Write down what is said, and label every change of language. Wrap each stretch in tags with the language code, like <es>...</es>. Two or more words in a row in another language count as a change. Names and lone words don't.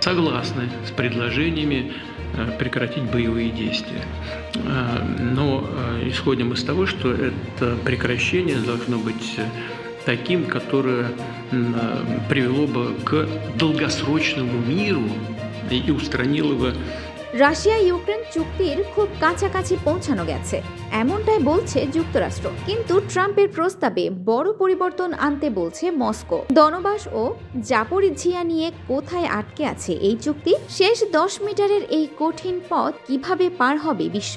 <ru>согласны с предложениями прекратить боевые действия. Но исходим из того, что это прекращение должно быть таким, которое привело бы к долгосрочному миру и устранило бы.</ru> <bn>রাশিয়া ইউক্রেন চুক্তির খুব কাছাকাছি পৌঁছানো গেছে এমনটাই বলছে যুক্তরাষ্ট্র, কিন্তু ট্রাম্পের প্রস্তাবে বড় পরিবর্তন আনতে বলছে মস্কো। দনবাস ও জাপোরিঝিয়া নিয়ে কোথায় আটকে আছে এই চুক্তি? শেষ 10 মিটারের এই কঠিন পথ কিভাবে পার হবে বিশ্ব?</bn>